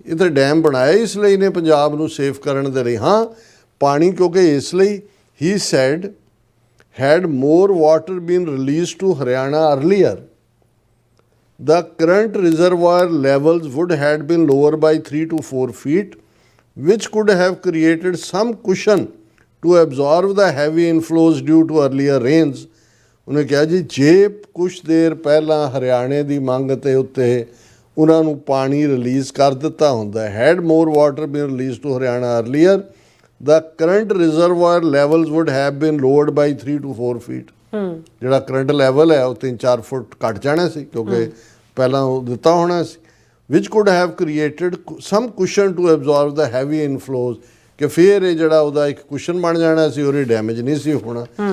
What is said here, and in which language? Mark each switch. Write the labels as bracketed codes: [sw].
[pa] ਇਹ ਤਾਂ ਡੈਮ ਬਣਾਇਆ ਇਸ ਲਈ ਨੇ ਪੰਜਾਬ ਨੂੰ ਸੇਫ ਕਰਨ ਦੇ ਲਈ। ਹਾਂ ਪਾਣੀ ਕਿਉਂਕਿ ਇਸ ਲਈ ਹੀ [en] Said had more water been released to Haryana earlier, the current reservoir levels would have been lower by 3 to 4 feet, which could have created some cushion to absorb the heavy inflows due to earlier rains. [pa] ਉਹਨੇ ਕਿਹਾ ਜੀ ਜੇ ਕੁਛ ਦੇਰ ਪਹਿਲਾਂ ਹਰਿਆਣੇ ਦੀ ਮੰਗ ਤੇ ਉੱਤੇ ਉਹਨਾਂ ਨੂੰ ਪਾਣੀ ਰਿਲੀਜ਼ ਕਰ ਦਿੱਤਾ ਹੁੰਦਾ, [en] had more water been released to Haryana earlier, the current reservoir levels would have been lowered by 3 to 4 feet. [pa] ਜਿਹੜਾ ਕਰੰਟ ਲੈਵਲ ਹੈ ਉਹ 3-4 ਫੁੱਟ ਘਟ ਜਾਣਾ ਸੀ ਕਿਉਂਕਿ ਪਹਿਲਾਂ ਉਹ ਦਿੱਤਾ ਹੋਣਾ ਸੀ, [en] which could have created some cushion to absorb the heavy inflows, [pa] ਕਿ ਫਿਰ ਇਹ ਜਿਹੜਾ ਉਹਦਾ ਇੱਕ ਕੁਸ਼ਨ ਬਣ ਜਾਣਾ ਸੀ, ਉਹਦੀ ਡੈਮੇਜ ਨਹੀਂ ਸੀ ਹੋਣਾ।